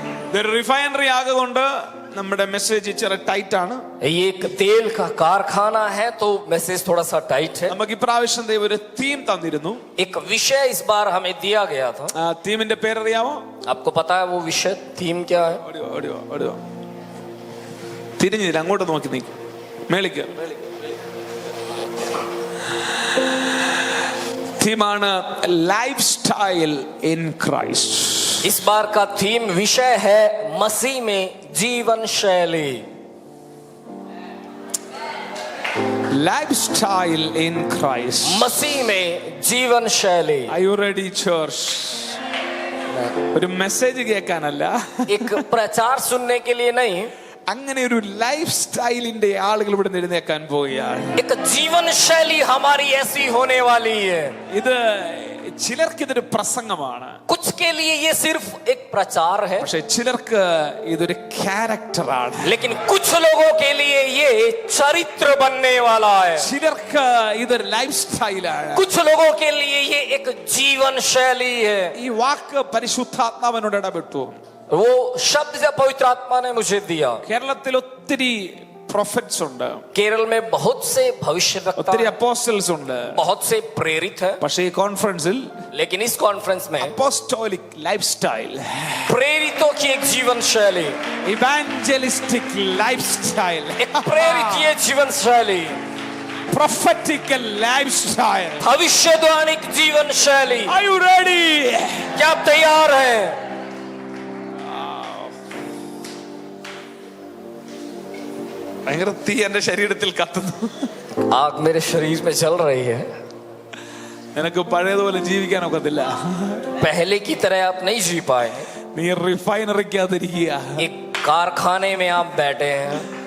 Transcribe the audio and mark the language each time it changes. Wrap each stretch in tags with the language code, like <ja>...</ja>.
<ml>ഇതൊരു റിഫൈനറി ആയതുകൊണ്ട് നമ്മുടെ മെസ്സേജ് ഇച്ചിരി ടൈറ്റ് ആണ്.</ml> <hi>ये एक तेल का कारखाना है तो मैसेज थोड़ा सा टाइट है.</hi> <ml>നമുക്ക് ഇപ്രാവശ്യം ദൈവം ഒരു തീം തന്നിരുന്നു.</ml> <hi>एक विषय इस बार हमें दिया गया था.</hi> <ml>ആ തീമിന്റെ പേരറിയാമോ?</ml> <hi>आपको पता है वो विषय थीम क्या है?</hi> <ml>ഓടിയോ തിരിഞ്ഞില്ല, അങ്ങോട്ട് നോക്കി നിൽക്കും, മേളിക്ക്. തീമാണ് ലൈഫ് സ്റ്റൈൽ ഇൻ ക്രൈസ്റ്റ്.</ml> <hi>इस बार का थीम विषय है मसीह में जीवन शैली.</hi> <ml>ലൈഫ് സ്റ്റൈൽ ഇൻ ക്രൈസ്റ്റ്,</ml> <hi>मसीह में जीवन शैली.</hi> <en>Are you ready, church?</en> <ml>ഒരു മെസ്സേജ് കേൾക്കാനല്ല,</ml> <hi>एक प्रचार सुनने के लिए नहीं,</hi> <ml>അങ്ങനെ ഒരു ലൈഫ് സ്റ്റൈലിന്റെ ആളുകൾ ഇവിടെ എഴുന്നേക്കാൻ പോവുകയാണ്.</ml> <hi>एक जीवन शैली हमारी ऐसी होने वाली है.</hi> <ml>ഇത് ചിലർക്ക് ഇതൊരു പ്രസംഗമാണ്,</ml> <hi>कुछ के लिए ये सिर्फ एक प्रचार है,</hi> <ml>പക്ഷെ ചിലർക്ക് ഇതൊരു ക്യാരക്ടറാണ്.</ml> <hi>लेकिन कुछ लोगों के लिए ये चरित्र बनने वाला है.</hi> <ml>ചിലർക്ക് ഇതൊരു ലൈഫ് സ്റ്റൈലാണ്.</ml> <hi>कुछ लोगों के लिए ये एक जीवन शैली है.</hi> <ml>ഈ വാക്ക് പരിശുദ്ധാത്മാവിനോട് ഇടപെട്ടു.</ml> <hi>वो शब्द जब पवित्र आत्मा ने मुझे दिया.</hi> <ml>കേരളത്തിൽ ഒത്തിരി പ്രൊഫറ്റ്സ് ഉണ്ട്,</ml> <hi>केरल में बहुत से भविष्यवक्ता,</hi> <ml>ഒത്തിരി അപ്പോസ്റ്റൽസ് ഉണ്ട്.</ml> <hi>बहुत से प्रेरित है,</hi> <ml>പക്ഷേ ഈ കോൺഫറൻസിൽ</ml> <hi>लेकिन इस कॉन्फ्रेंस में</hi> <ml>അപ്പോസ്റ്റോലിക് ലൈഫ് സ്റ്റൈൽ,</ml> <hi>प्रेरितों की एक जीवन शैली,</hi> <ml>ഇവാഞ്ചലിസ്റ്റിക് ലൈഫ് സ്റ്റൈൽ,</ml> <hi>एक प्रेरित ये जीवन शैली,</hi> <ml>പ്രൊഫറ്റിക്കൽ ലൈഫ് സ്റ്റൈൽ.</ml> <hi>भविष्यवाणी जीवन शैली.</hi> <en>Are you ready?</en> <hi>क्या आप तैयार हैं?</hi> <ml>ഭയങ്കര തീ എന്റെ ശരീരത്തിൽ കത്തുന്നു.</ml> <hi>आग मेरे शरीर में चल रही है.</hi> <ml>നിനക്ക് പഴയതുപോലെ ജീവിക്കാൻ ഒക്കത്തില്ല.</ml> <hi>पहले की तरह आप नहीं जी पाएंगे.</hi> <ml>നീ റിഫൈനറിക്കകത്തിരിക്കുക.</ml> <hi>एक कारखाने में आप बैठे हैं.</hi>